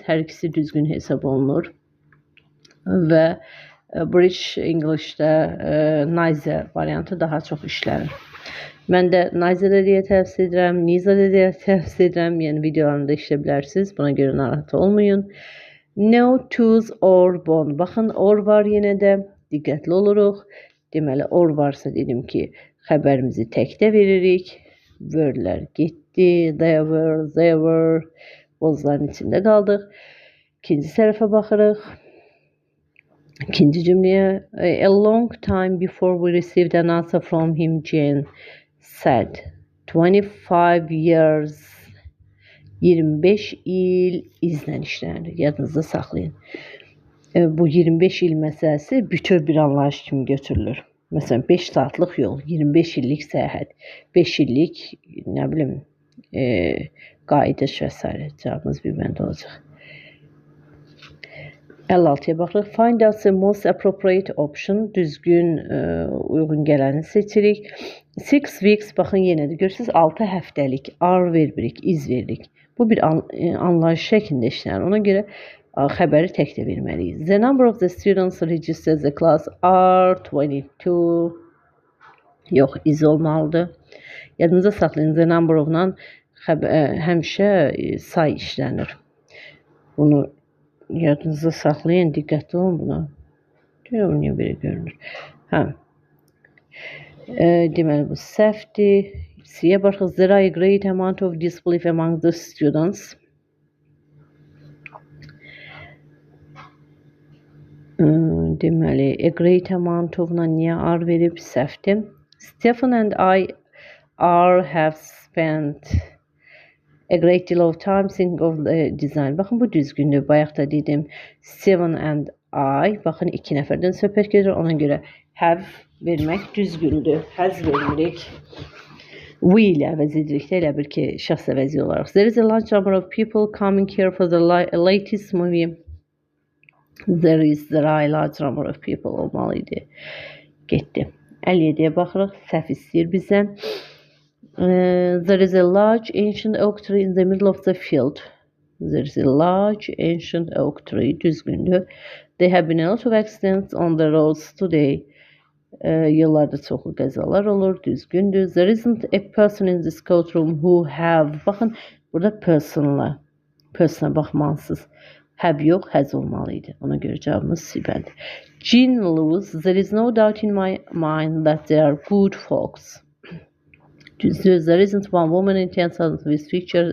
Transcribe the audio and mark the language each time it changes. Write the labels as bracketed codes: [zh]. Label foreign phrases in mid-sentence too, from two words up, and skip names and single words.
[az] Hər ikisi düzgün hesab olunur. Və [en] British English'də [az] neither variantı daha çox işlənir. Mən də neither də deyə təhsil edirəm, neither də deyə təhsil edirəm. Yəni videolarımda işlə bilərsiniz. Buna görə narahat olmayın. [en] No, tooth or bone. [az] Baxın, or var yenə də. Diqqətli oluruq. Deməli, or varsa dedim ki, xəbərimizi təkdə veririk. Wordlər getdi. [en] They were. [az] Bozların içində qaldıq. İkinci tərəfə baxırıq. İkinci cümləyə. [en] A long time before we received an answer from him, Jane said. [az] 25 years. 25 il izlə işlənir. Yadınızda saxlayın. Bu 25 il məsələsi bütöv bir anlayış kimi götürülür. Məsələn, 5 saatlıq yol, 25 illik səyahət, 5 illik, nə bilim, qayıdış və s. Cavabımız bir bəndə olacaq. 56-ya baxırıq. [en] Find out the most appropriate option. [az] Düzgün, uyğun gələni seçirik. 6 weeks, baxın yenə də görürsünüz, 6 həftəlik, ar veririk, iz veririk. Bu bir anlayış şəklində işlənir. Ona görə xəbəri təkdə verməliyik. [en] The number of the students registered the class are 22. [az] Yox, iz olmalıdır. Yadınıza saxlayın, [en] the number of- [az] dan həmişə say işlənir. Bunu yadınıza saxlayın, diqqətli olun buna. Niyə belə görünür? Deməli, bu səhvdir. C-yə baxırıq. [en] There are a great amount of disbelief among the students. [az] Deməli, [en] a great amount of- [az] la niyə ar verib səhvdir? [en] Stephen and I have spent a great deal of time thinking of the design. [az] Baxın, bu düzgündür. Bayaq da dedim. [en] Stephen and I. [az] Baxın, 2 nəfərdən söhbət gedir. Ona görə have vermək düzgündür. Həz vermirik. We ilə əvəz edirik də, elə bir ki, şəxs əvəzi olaraq. [en] There is a large number of people coming here for the latest movie. There are a large number of people [az] olmalıydı. Getdi. 57-yə baxırıq. Səhv istəyir bizdən. [en] There is a large ancient oak tree in the middle of the field. There is a large ancient oak tree. [az] Düzgündür. [en] There have been a lot of accidents on the roads today. [az] Yollarda çoxlu qəzalar olur. Düzgündür. [en] There isn't a person in this courtroom who have. [az] Baxın, burada person'a baxmalısınız. Have yox, həz olmalıydı. Ona görə cavabımız C-bədir. [en] Jean Lewis, there is no doubt in my mind that they are good folks. [az] Düzdür. [en] There isn't one woman in 10,000 with picture.